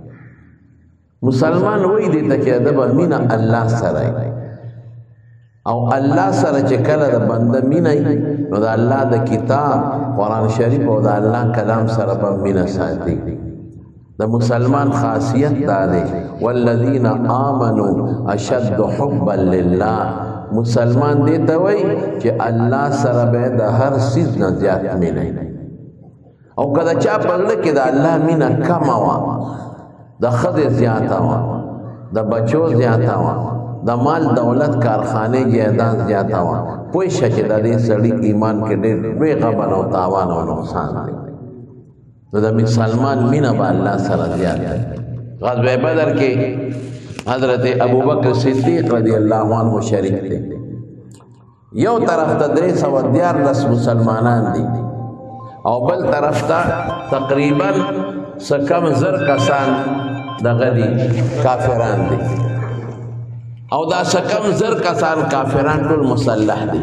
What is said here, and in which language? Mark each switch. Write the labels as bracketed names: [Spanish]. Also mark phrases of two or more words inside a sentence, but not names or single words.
[Pashto] مسلمان وایي دې ته چې ده به مینه الله سره او الله سره چې کله د بنده مینه نو د الله د کتاب قرآن شریف او د الله کلام سره به مینه ساتي. د مسلمان خاصیت دا دی [Arabic] والذین آمنوا اشد حبا لله. [Pashto] مسلمان دې ته وایي چې الله سره به د هر څیز نه زیات مینه، او که د چا په زړه کې د الله مینه کمه وه، د ښځې زیاته وه، د بچو زیاته وه، د مال دولت کارخانې جایداد زیاته وه، پوه شه چې د دې سړي ایمان کې ډېر لوی غبن او تاوان او نقصان دی. نو د مسلمان مینه به الله سره زیات دی. غزوه بدر کې حضرت ابوبکر صدیق [Arabic] رضی اللہ عنہ [Pashto] شریک دی. یو طرف ته 314 مسلمانان دي او بل طرف ته تقریبا سکم زر کسان دغه دي کافران دي، او دا سکم زر کسان کافران ټول مسلح دي.